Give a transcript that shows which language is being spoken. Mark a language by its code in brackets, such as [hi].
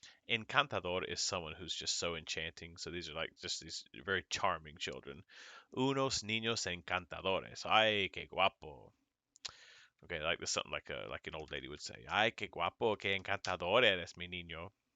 [en] Encantador is someone who's just so enchanting. So these are like just these very charming children. [es] Unos niños encantadores. Ay, qué guapo. [en] Okay, like this something like an old lady would say. [es] Ay, qué guapo, qué encantador eres, mi niño.